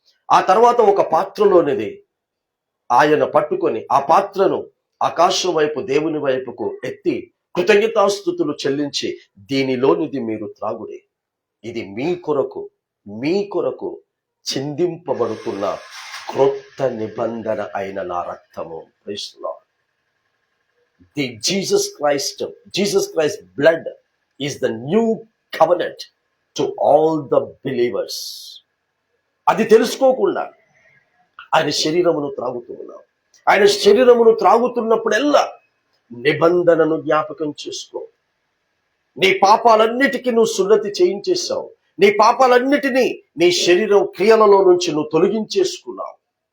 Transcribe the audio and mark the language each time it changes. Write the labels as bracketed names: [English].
[Telugu] ఆ తర్వాత ఒక పాత్రలోనిది ఆయన పట్టుకొని ఆ పాత్రను ఆకాశం వైపు, దేవుని వైపుకు ఎత్తి కృతజ్ఞతాస్తుతులు చెల్లించి, దీనిలోనిది మీరు త్రాగుడి, ఇది మీ కొరకు చిందింపబడుతున్న క్రొత్త నిబంధన అయిన నా రక్తము. Praise the lord. [English] The Jesus Christ blood is the new covenant to all the believers. [Telugu] అది తెలుసుకోకుండా ఆయన శరీరమును త్రాగుతూ ఉన్నాం. ఆయన శరీరమును త్రాగుతున్నప్పుడెల్లా నిబంధనను జ్ఞాపకం చేసుకో. నీ పాపాలన్నిటికీ నువ్వు సున్నతి చేయించేశావు. నీ పాపాలన్నిటినీ నీ శరీరం క్రియలలో నుంచి నువ్వు తొలగించేసుకున్నావు.